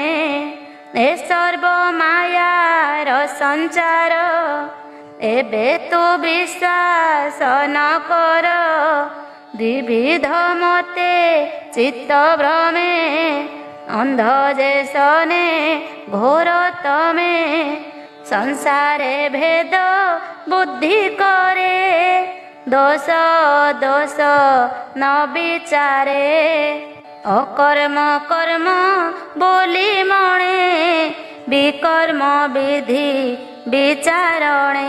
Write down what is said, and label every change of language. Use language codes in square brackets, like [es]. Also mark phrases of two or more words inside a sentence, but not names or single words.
[or] ଏ ସର୍ବ ମାୟାର ସଞ୍ଚାର ଏବେ ତୁ ବିଶ୍ୱାସ ନ କର। ବିବିଧ ମତେ ଚିତ୍ତ ଭ୍ରମେ ଅନ୍ଧ ଯେ ସନେ ଘୋର ତମେ। ସଂସାରେ ଭେଦ ବୁଦ୍ଧି କରେ, ଦୋଷ ଦୋଷ ନ ବିଚାରେ। ଅକର୍ମ କର୍ମ ବୋଲି ମଣେ, ବିକର୍ମ ବିଧି ବିଚାରଣେ।